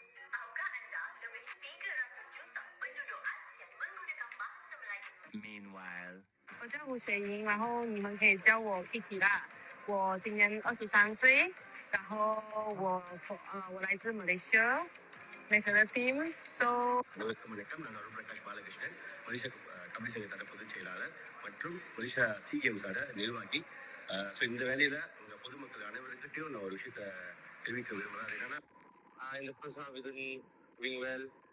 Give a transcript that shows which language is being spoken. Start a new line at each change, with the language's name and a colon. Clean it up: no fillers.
Malay: Tahukah anda lebih 300 juta penduduk ASEAN menggunakan bahasa Melayu?
English: Meanwhile,
Chinese: 我叫胡雪莹，然后你们可以叫我 Kiki 啦。 我今年23岁，然后我来自 Malaysia
English: national team. So
Tamil: வணக்கம் நான் Arun Prakash Balakrishnan Malaysia kabaddi சங்கத்தோட பொதுச் செயலாளர் மற்றும் Malaysia கேம்ஸோட நிர்வாகி. ஸோ இந்த வேலையில உங்க பொதுமக்கள் அனைவருக்கிட்டையும் நான் ஒரு விஷயத்த தெரிவிக்க விரும்புகிறேன். என்னன்னா இந்த
English: first half we doing well.